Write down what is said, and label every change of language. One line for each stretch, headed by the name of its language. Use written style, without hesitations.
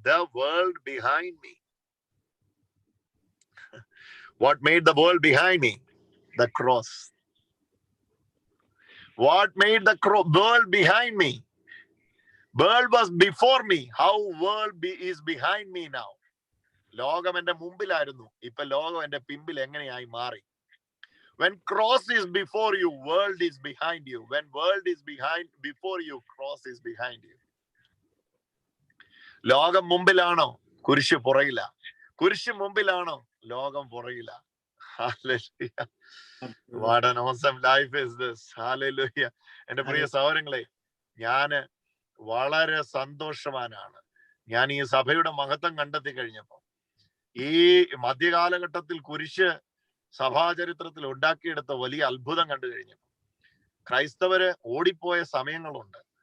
English: The world behind me. What made the world behind me? The cross. What made the world behind me? World was before me. How world is behind me now?
Malayalam: ലോകം എന്റെ മുമ്പിലായിരുന്നു, ഇപ്പൊ ലോകം എന്റെ പിമ്പിൽ എങ്ങനെയായി മാറി?
English: When cross is before you, world is behind you. When world is before you, cross is behind you.
Malayalam: ലോകം മുമ്പിലാണോ? കുരിശ് പുറകില. കുരിശ് മുമ്പിലാണോ? ലോകം പുറകില. Hallelujah.
English: What an awesome life is this. Hallelujah.
Malayalam: എന്റെ പ്രിയ സഹോദരങ്ങളെ, ഞാന് വളരെ സന്തോഷവാനാണ്. ഞാൻ ഈ സഭയുടെ മഹത്വം കണ്ടെത്തി കഴിഞ്ഞപ്പോ, ഈ മധ്യകാലഘട്ടത്തിൽ കുരിശ് സഭാചരിത്രത്തിൽ ഉണ്ടാക്കിയെടുത്ത വലിയ അത്ഭുതം കണ്ടു കഴിഞ്ഞപ്പോൾ ക്രൈസ്തവര് ഓടിപ്പോയ സമയങ്ങളുണ്ട്.